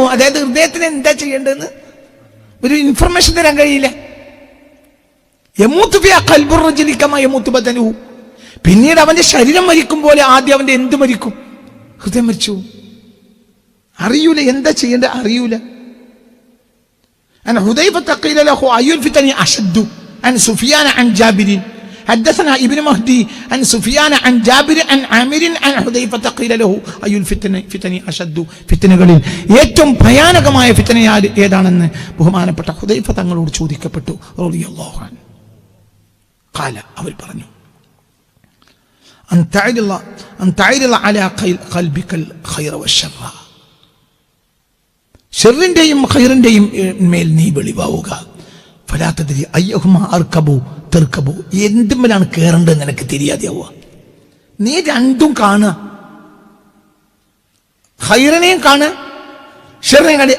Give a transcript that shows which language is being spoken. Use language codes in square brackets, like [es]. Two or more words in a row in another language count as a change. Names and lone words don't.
[ml] അതായത് ഹൃദയത്തിന് എന്താ ചെയ്യേണ്ടതെന്ന് ഒരു ഇൻഫർമേഷൻ തരാൻ കഴിയില്ല. [ar] يموت فيها قلب الرجل كما يموت بدنه, [ml] പിന്നീട് അവന്റെ ശരീരം മരിക്കും പോലെ ആദ്യം അവന്റെ എന്ത് മരിക്കും? ഹൃദയം മരിച്ചു. അറിയൂല എന്താ ചെയ്യേണ്ട, അറിയൂല. [ar] أنا حذيفة قيل له أي الفتن أشد عن سفيان عن جابر حدثنا ابن مهدي عن سفيان عن جابر عن عامر عن حذيفة قيل له أي الفتن أشد [ml] ഫിത്നകളിൽ ഏറ്റവും ഭയാനകമായ ഫിത്ന ഏതാണെന്ന് ബഹുമാനപ്പെട്ട ഹുദൈഫ തങ്ങളോട് ചോദിക്കപ്പെട്ടു [ar] رضي الله عنه. [ml] ഖാല, അവർ പറഞ്ഞു, [ar] أن تعرض على قلبك الخير والشر, [ml] ഷെറിന്റെയും ഖൈറിന്റെയും മേൽ നീ വെളിവാവുക. [ar] فلا تدري أيهما أركب تركب, [ml] എന്തുമ്പോഴാണ് കയറേണ്ടത് നിനക്ക് തിരിയാതെയാവുക. നീ രണ്ടും കാണുക, ഖൈറിനെയും കാണുക, ഷെറിനെയും കാണുക.